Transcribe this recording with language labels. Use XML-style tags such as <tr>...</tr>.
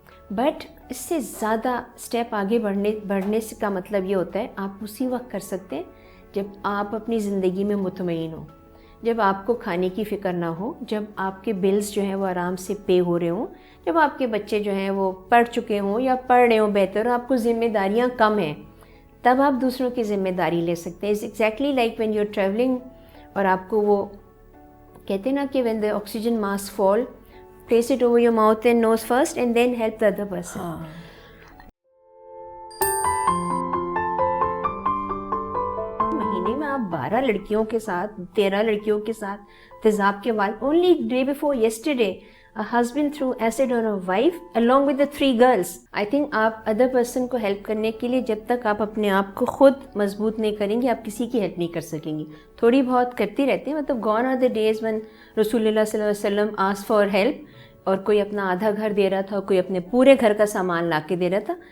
<ur>But اس سے زیادہ step آگے بڑھنے سے کا مطلب یہ ہوتا ہے آپ اسی وقت کر سکتے ہیں جب آپ اپنی زندگی میں مطمئن ہوں، جب آپ کو کھانے کی فکر نہ ہو، جب آپ کے بلز جو ہیں وہ آرام سے پے ہو رہے ہوں، جب آپ کے بچے جو ہیں وہ پڑھ چکے ہوں یا پڑھ رہے ہوں بہتر، آپ کو ذمہ داریاں کم ہیں، تب آپ دوسروں کی ذمہ داری لے سکتے ہیں.</ur> <en>exactly like when you are travelling</en> <ur>اور آپ کو وہ کہتے ہیں نا کہ</ur> <en>When the oxygen mask fall place it over your mouth and nose first and then help the other person.</en> <ur>مہینے میں آپ 12 لڑکیوں کے ساتھ 13 لڑکیوں کے ساتھ تیزاب کے بعد</ur> <en>only day before yesterday a husband threw acid on a wife along with the 3 girls. I think</en> <ur>آپ other person کو help کرنے کے لیے جب تک آپ اپنے آپ کو خود مضبوط نہیں کریں گے آپ کسی کی ہیلپ نہیں کر سکیں گی. تھوڑی بہت کرتی رہتی ہیں، مطلب</ur> <en>gone are the days when</en> <ur>رسول اللہ صلی اللہ علیہ وسلم</ur> <en>asked for help</en> <ur>اور کوئی اپنا آدھا گھر دے رہا تھا، کوئی اپنے پورے گھر کا سامان لا کے دے رہا تھا.</ur>